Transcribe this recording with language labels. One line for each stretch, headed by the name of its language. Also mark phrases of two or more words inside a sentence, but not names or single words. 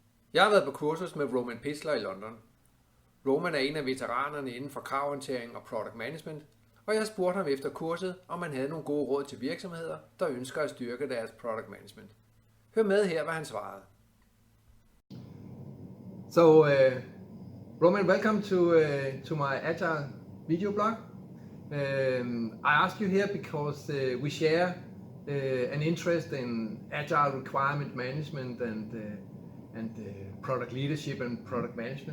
Danish: Jeg har været på kursus med Pichler i London. Roman er en af veteranerne inden for kravhåndtering og
English: product management,
Danish: og jeg spurgte ham efter kurset, om han havde nogle gode råd til virksomheder, der ønsker at styrke deres
English: product management.
Danish: Hør med her, hvad han svarede.
English: So, Roman, welcome to my Agile video blog. I asked you here because we share an interest in Agile requirement management and product leadership and product management.